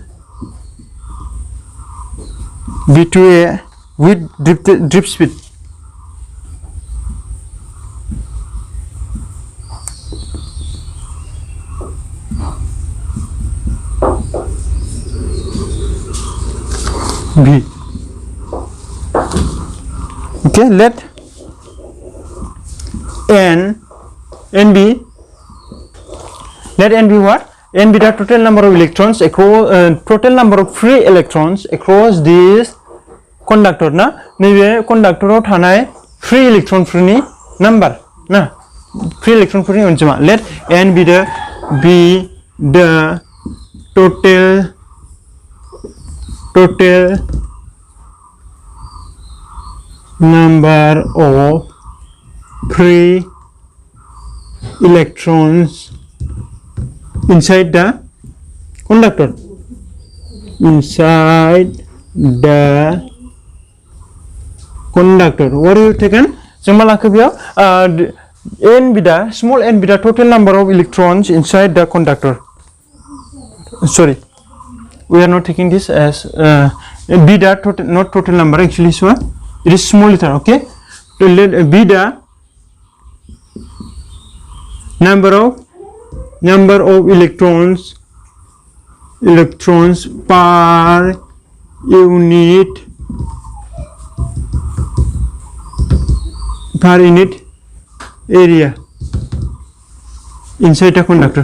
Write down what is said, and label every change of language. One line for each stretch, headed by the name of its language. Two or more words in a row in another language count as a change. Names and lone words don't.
English: A with drift speed B okay let N be what N be the total number of electrons across total number of free electrons across this conductor
Bodo: ना नैबे
English: conductor थानाय free electron फोरनि number ना free electron
Bodo: फोरनि अनजिमा
English: let N be the total number of free electrons inside the conductor what are you taken
Bodo: जों मा लाखो बेयाव
English: n be the small n be the total number of electrons inside the conductor sorry we are not taking this as be the total not total number actually so it is small letter okay so let be the number of electrons electrons per unit area inside a conductor.